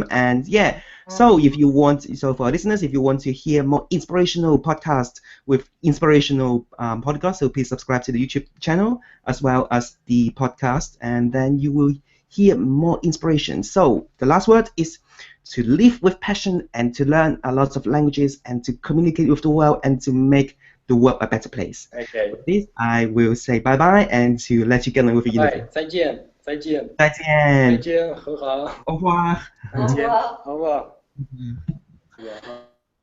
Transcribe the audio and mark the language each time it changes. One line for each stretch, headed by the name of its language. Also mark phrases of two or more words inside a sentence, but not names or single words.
English: And yeah, so if you want, so for our listeners, if you want to hear more inspirational podcasts with inspirational podcasts, so please subscribe to the YouTube channel as well as the podcast, and then you will hear more inspiration. So the last word is to live with passion and to learn a lot of languages and to communicate with the world and to make the world a better place. Okay. With this, I will say bye bye and to let you get on with the interview.
Chinese: 再见，再见，再见，再见，很好，
French: au revoir，
Chinese: 再见，好不好？